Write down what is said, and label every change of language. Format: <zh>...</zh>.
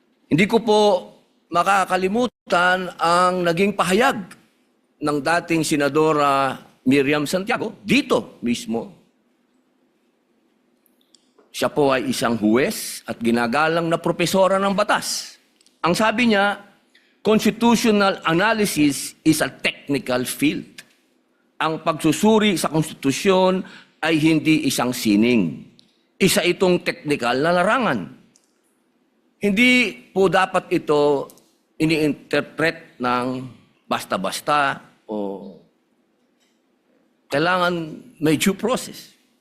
<tl>Hindi ko po makakalimutan ang naging pahayag ng dating Senadora Miriam Santiago dito mismo. Siya po ay isang huwes at ginagalang na propesora ng batas. Ang sabi niya,</tl> <en>constitutional analysis is a technical field.</en> <tl>Ang pagsusuri sa konstitusyon ay hindi isang sining. Isa itong technical na larangan. Hindi po dapat ito ini-interpret ng basta-basta o kailangan may due process.</tl>